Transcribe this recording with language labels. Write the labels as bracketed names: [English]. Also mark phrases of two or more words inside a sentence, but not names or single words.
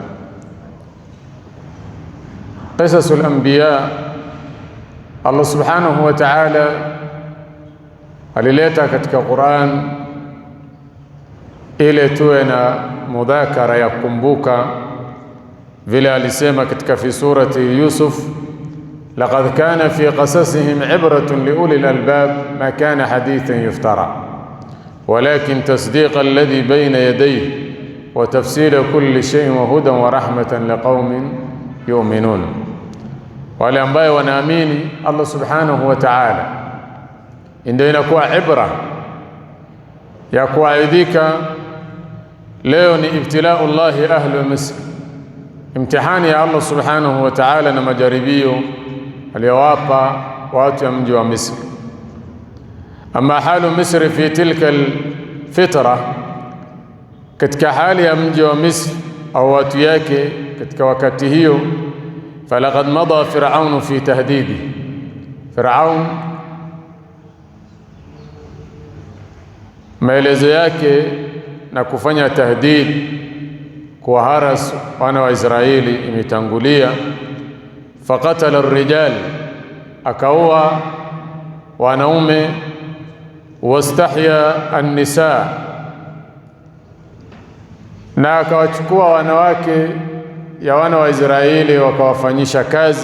[Arabic] قصص الأنبياء, الله سبحانه وتعالى [Swahili] alileta katika Qur'an ile tuwe na mudhakara ya kukumbuka, vile alisema katika [Arabic] في سورة يوسف لقد كان في قصصهم عبرة لأولي الألباب ما كان حديثا يفترى ولكن تصديق الذي بين يديه وتفصيل كل شيء وهدى ورحمة لقوم يؤمنون. [Swahili] Wale ambao wanaamini [Arabic] الله سبحانه وتعالى [Swahili] ndio inakuwa ibra ya kuaidhika. Leo ni [Arabic] ابتلاء الله أهل مصر, [Swahili] imtihani ya [Arabic] الله سبحانه وتعالى [Swahili] na majaribio aliyowapa watu ya mji wa Misri. [Arabic] أما حال مصر في تلك الفترة, [Swahili] katika hali ya mji wa Misri au watu yake katika wakati hiyo, [Arabic] فلقد مضى فرعون في تهديد. [Swahili] Fir'aun maelezo yake na kufanya tahdid kwa haras wana wa Israeli imetangulia. [Arabic] فقتل الرجال, [Swahili] akaua wanaume, [Arabic] واستحيا النساء, [Swahili] na akawachukua wanawake ya wana wa Israeli wakawafanyisha kazi.